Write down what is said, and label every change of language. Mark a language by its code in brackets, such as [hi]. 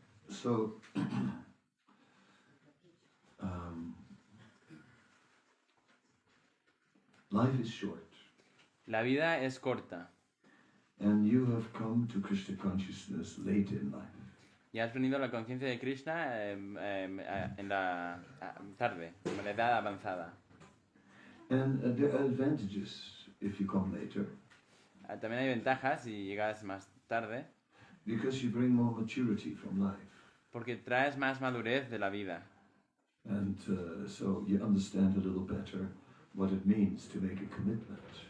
[en] So, life is short. [es] La vida es corta. [en] And you have come to Krishna consciousness late in life. [es] Y has venido a la conciencia de Krishna en la tarde, en la edad avanzada. [en] And there are advantages if you come later. [es] También hay ventajas si llegas más tarde. [en] Because you bring more maturity from life. [es] Porque traes más madurez de la vida. [en] And so you understand a little better what it means to make a commitment.